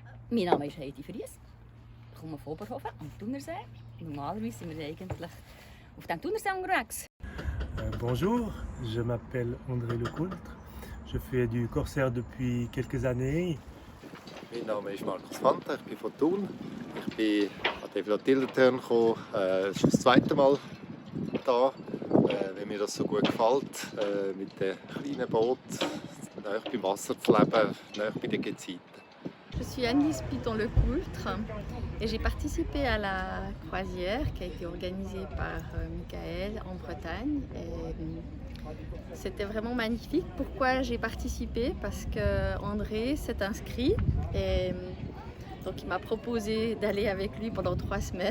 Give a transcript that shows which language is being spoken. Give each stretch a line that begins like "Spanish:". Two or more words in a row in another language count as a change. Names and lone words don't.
German: Mein Name ist Heidi Fries. Ich komme von Oberhofen am Thunersee. Normalerweise sind wir eigentlich auf dem Thunersee unterwegs.
French: Bonjour, je m'appelle André Lecoultre. Je fais du Corsair depuis quelques années.
German: Mein Name ist Markus Fanta, ich bin von Thun. Ich bin an den Flotillenturn gekommen. Es ist das zweite Mal hier, weil mir das so gut gefällt, mit dem kleinen Boot nahe beim Wasser zu leben, nahe bei den Gezeiten.
French: Je suis Annelise Piton-Lecoultre et j'ai participé à la croisière qui a été organisée par Michael en Bretagne. C'était vraiment magnifique. Pourquoi j'ai participé? Parce qu'André s'est inscrit et donc il m'a proposé d'aller avec lui pendant 3 semaines.